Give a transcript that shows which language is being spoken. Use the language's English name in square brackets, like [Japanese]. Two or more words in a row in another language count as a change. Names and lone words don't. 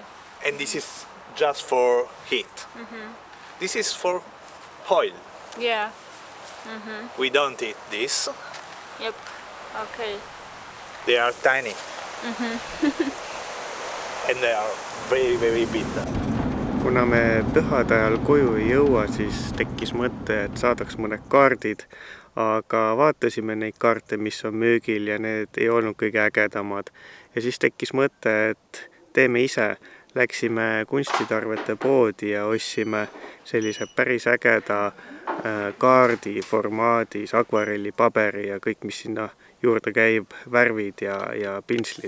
[English] And this is just for heat. This is for oil. Yeah. We don't eat this. Yep. Okay. They are tiny. And they are very, very bitter. [Estonian] Kuna me pühade ajal koju ei jõua, siis tekkis mõte, et saadaks mõned kaardid, aga vaatasime neid kaarte, mis on müügil ja need ei olnud kõige ägedamad. Ja siis tekkis mõte, et teeme ise. Läksime kunstitarvete poodi ja ostsime sellise päris ägeda kaardi formaadis, akvarelli paberi ja kõik, mis sinna juurde käib, värvid ja pinslid.